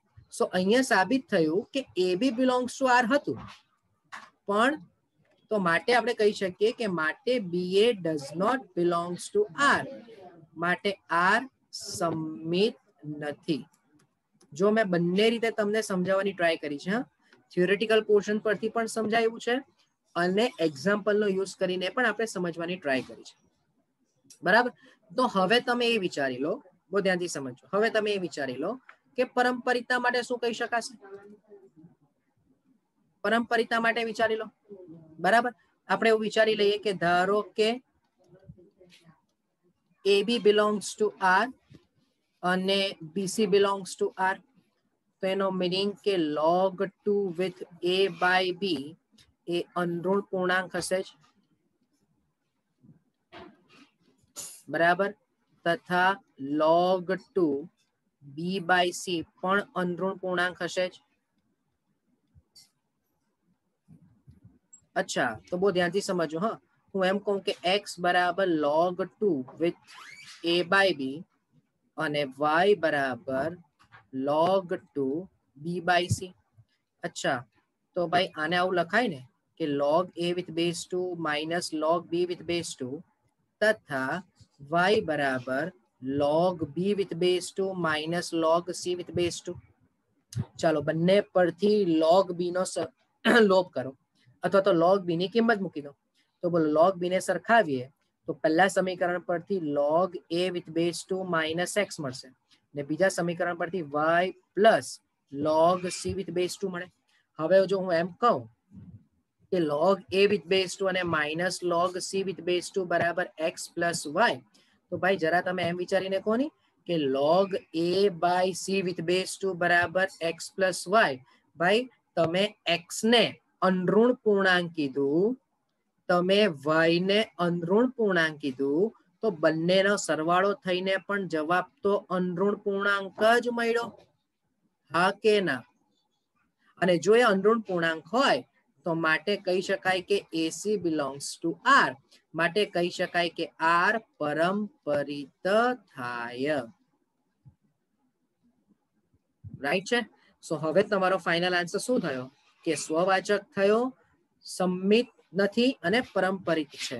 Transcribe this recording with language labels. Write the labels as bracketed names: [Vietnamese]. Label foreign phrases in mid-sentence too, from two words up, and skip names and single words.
[Gujarati] સો અહીંયા સાબિત થયું કે [English] a b belongs to r [Gujarati] હતું, પણ તો માટે આપણે કહી શકીએ કે માટે [English] ba does not belongs to r, [Gujarati] માટે r સંમિત નથી. જો મેં બંને રીતે તમને સમજાવવાની ટ્રાય કરી છે, [English] theoretical portion [Gujarati] પરથી પણ સમજાયું છે અને [English] exampleનો use [Gujarati] કરીને પણ આપણે સમજવાની ટ્રાય કરી છે, બરાબર. તો હવે તમે એ વિચારી લો, બહુ ધ્યાનથી સમજો. હવે તમે એ વિચારી લો કે પરંપરિતા માટે શું કહી શકાશે. પરંપરિતા માટે વિચારી લો, બરાબર. આપણે એવું વિચારી લઈએ કે ધારો કે [English] a b belongs to r [Gujarati] અને [English] bc belongs to r, [Gujarati] તો એનો મીનિંગ કે [English] log 2 with a by b [Gujarati] એ અનઋણ પૂર્ણાંક હશે જ, બરાબર. તથા [English] log 2 b by c [Gujarati] પણ અનઋણ પૂર્ણાંક હશે જ. અચ્છા, તો બહુ ધ્યાનથી સમજો. હા, હું એમ કહું કે x બરાબર [English] log 2 with a by b [Gujarati] અને y બરાબર [English] log 2 b by c. [Gujarati] અચ્છા, તો ભાઈ આને આવું લખાય ને કે [English] log a with base 2 minus log b with base 2 [Gujarati] તથા y બરાબર [English] log b with base 2 minus log c with base 2. [Gujarati] ચાલો બંને પરથી [English] log b [Gujarati] નો લોપ કરો અથવા તો [English] log b [Gujarati] ની કિંમત મૂકી દો. તો બોલો [English] log b [Gujarati] ને સરખાવીએ તો પહેલા સમીકરણ પરથી [English] log a with base 2 minus x [Gujarati] મળશે ને બીજા સમીકરણ પરથી [English] y plus log c with base 2 [Gujarati] મળે. હવે જો હું એમ કહું કે [English] log a with base 2 [Gujarati] અને [English] minus log c with base 2 [Gujarati] બરાબર [English] x plus y, [Gujarati] તો ભાઈ જરા તમે એમ વિચારીને કહો ની કે [English] log a by c with base 2 [Gujarati] બરાબર [English] x plus y. [Gujarati] ભાઈ તમે x ને અનઋણ પૂર્ણાંક કીધું, તમે y ને અનઋણ પૂર્ણાંક કીધું, તો બંનેનો સરવાળો થઈને પણ જવાબ તો અનઋણ પૂર્ણાંક જ મળ્યો, હા કે ના? અને જો એ અનઋણ પૂર્ણાંક હોય તો માટે કહી શકાય કે [English] AC belongs to R. [Gujarati] માટે કહી શકાય કે R પરંપરિત થાય. રાઈટ છે? સો હવે તમારો [English] final answer [Gujarati] શું થયો કે સ્વવાચક થયો, સંમિત નથી અને પરંપરિત છે.